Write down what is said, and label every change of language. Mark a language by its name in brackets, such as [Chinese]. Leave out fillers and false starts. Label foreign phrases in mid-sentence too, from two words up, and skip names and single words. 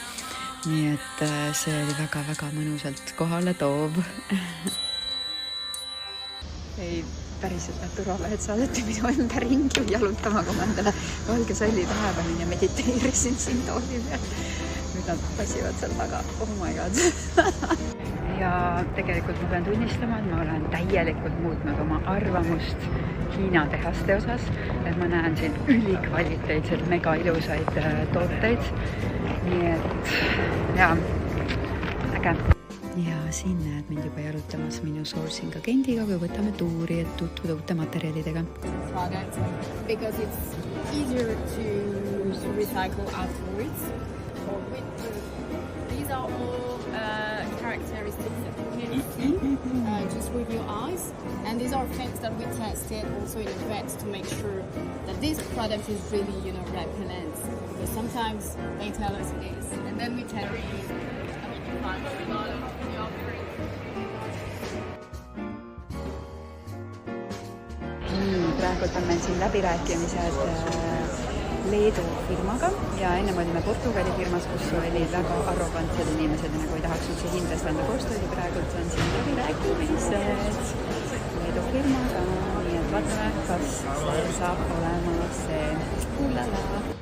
[Estonian] Nii et see oli väga-väga mõnusalt kohale toov. Ei, päriselt need turvamehed saadeti minu ümber ringi jalutama, kui ma endale valge salli taha panin ja mediteerisin siin tooli peal. Nüüd nad passivad seal taga. [English] Oh my god. [Estonian] Ja tegelikult ma pean tunnistama, et ma olen täielikult muutnud oma arvamust Hiina tehaste osas. Et ma näen siin ülikvaliteetselt mega ilusaid tooteid. Nii et jaa, äge. ja siin näed mind juba jalutamas minu sourcing agendiga, kui võtame tuuri, et tutvuda uute materjalidega. [English] Product because it's easier to recycle afterwards. These are all characteristics that you can see just with your eyes, and these are things that we tested also in advance to make sure that this product is really, repellent. Because sometimes they tell us it is, and then we tell you. You find a lot of the offering. [Estonian] Praegult on meil siin läbirääkimised Leedu firmaga ja enne olime Portugali firmas, kus oli väga arrogantsed inimesed ja nagu ei tahaks üldse hindest anda koostööd. Praegult on siin läbirääkimised Leedu firmaga, nii et vaatame, kas see saab olema see kuulala.